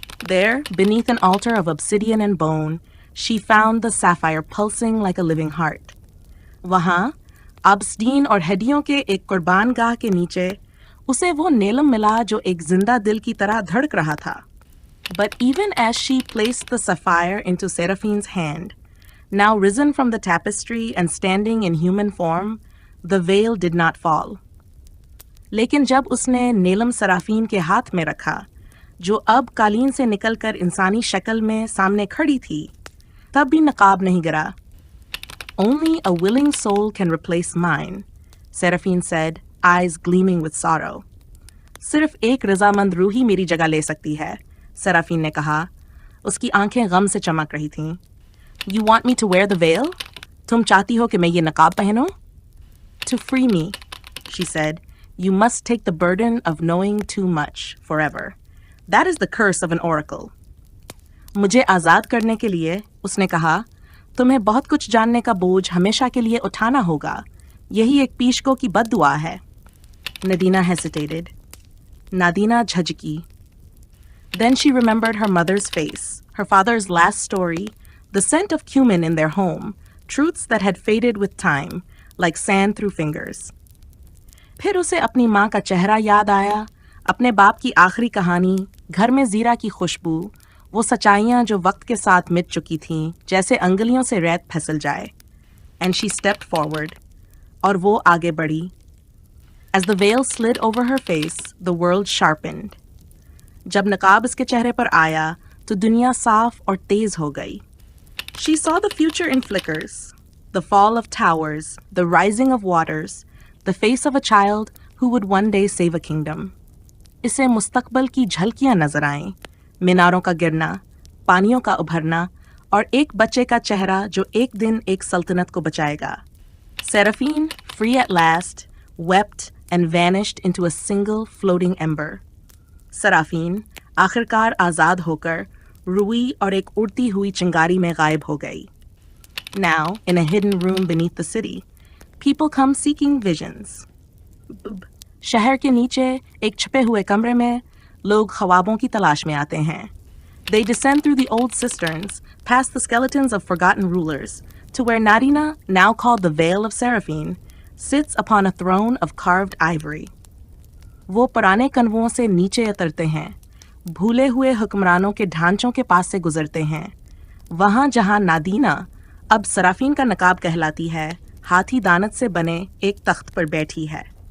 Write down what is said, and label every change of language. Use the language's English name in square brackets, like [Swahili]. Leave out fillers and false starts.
[English] There, beneath an altar of obsidian and bone, she found the sapphire pulsing like a living heart. [Hindi] वहाँ, obsidian और हड्डियों के एक कुर्बान गाह के नीचे, उसे वो नेलम मिला जो एक जिंदा दिल की तरह धड़क रहा था। [English] But even as she placed the sapphire into Seraphine's hand, now risen from the tapestry and standing in human form, the veil did not fall. [Hindi] लेकिन जब उसने नेलम सराफीन के हाथ में रखा, जो अब कालीन से निकलकर इंसानी शक्ल में सामने खड़ी थी, तब भी नकाब नहीं गिरा। [English] Only a willing soul can replace mine, Seraphine said, eyes gleaming with sorrow. [Hindi] सिर्फ एक रजामंद रूह ही मेरी जगह ले सकती है, सेराफीन ने कहा। उसकी आंखें गम से चमक रही थीं। [English] You want me to wear the veil? [Hindi] तुम चाहती हो कि मैं ये नकाब पहनूं? [English] To free me, she said, you must take the burden of knowing too much forever. That is the curse of an oracle. [Hindi] मुझे आज़ाद करने के लिए, उसने कहा, तुम्हें बहुत कुछ जानने का बोझ हमेशा के लिए उठाना होगा। यही एक पीशको की बद्दुआ है। [English] Nadina hesitated. Nadina [Hindi] झिझकी. [English] Then she remembered her mother's face, her father's last story, the scent of cumin in their home, truths that had faded with time, like sand through fingers. [Hindi] फिर उसे अपनी माँ का चेहरा याद आया, अपने बाप की आखिरी कहानी, घर में जीरा की खुशबू, वो सच्चाइयाँ जो वक्त के साथ मिट चुकी थीं, जैसे अंगुलियों से रेत फिसल जाए। [English] And she stepped forward. [Hindi] और वो आगे बढ़ी। [English] As the veil slid over her face, the world sharpened. [Hindi] जब नकाब उसके चेहरे पर आया, तो दुनिया साफ और तेज हो गई। [English] She saw the future in flickers, the fall of towers, the rising of waters, the face of a child who would one day save a kingdom. [Hindi] इसे मुस्तकबल की झलकियां नजर आईं, मीनारों का गिरना, पानियों का उभरना और एक बच्चे का चेहरा जो एक दिन एक सल्तनत को बचाएगा। [English] Seraphine, free at last, wept and vanished into a single floating ember. [Hindi] सराफीन आखिरकार आज़ाद होकर रुई और एक उड़ती हुई चिंगारी में गायब हो गई। [English] Now, in a hidden room beneath the city, people come seeking visions. [Hindi] शहर के नीचे एक छुपे हुए कमरे में लोग ख्वाबों की तलाश में आते हैं। [English] They descend through the old cisterns, past the skeletons of forgotten rulers, to where Nadina, now called the Veil of Seraphine, sits upon a throne of carved ivory. [Hindi] वो पुराने कनवों से नीचे उतरते हैं, भूले हुए हुक्मरानों के ढांचों के पास से गुजरते हैं, वहाँ जहाँ नादीना, अब सराफीन का नकाब कहलाती है, हाथी दानत से बने एक तख्त पर बैठी है।